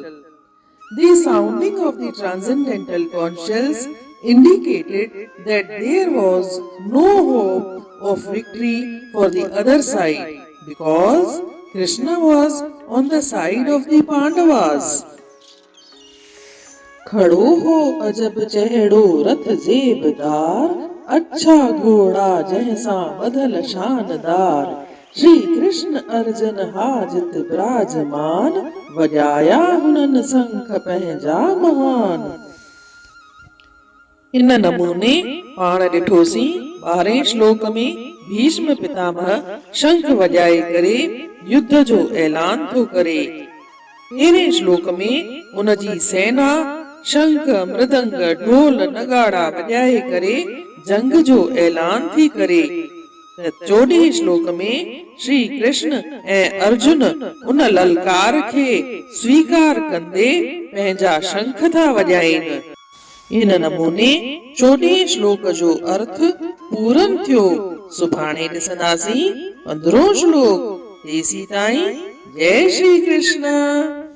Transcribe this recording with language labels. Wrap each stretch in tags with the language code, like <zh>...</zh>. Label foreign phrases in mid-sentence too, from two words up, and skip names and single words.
<en>The sounding of the transcendental conch shells indicated that there was no hope of victory for the other side, because Krishna was on the side of the Pandavas.</en> <sd>खड़ो हो अजब चहड़ो रथ जेबदार, अच्छा घोड़ा जैसा बदल शानदार। श्री कृष्ण अर्जुन हाजित विराजमान, बजाया हुनन शंख पंहिंजा महान। इन नमूने पाण ॾिठोसीं 12वें श्लोक में भीष्म पितामह शंख वजाए करे युद्ध जो ऐलान थो करे। 13वें श्लोक में उनजी सेना शंख मृदंग ढोल नगाड़ा बजाए करे जंग जो ऐलान थी करे। 14वें श्लोक में श्री कृष्ण ऐं अर्जुन उन ललकार खे स्वीकार कंदे पंहिंजा शंख था वॼाइनि। इन नमूने 14वें श्लोक जो अर्थ पूरन थियो। सुभाणे ॾिसंदासीं 15हों श्लोक। तेसीं ताईं जय श्री कृष्ण।</sd>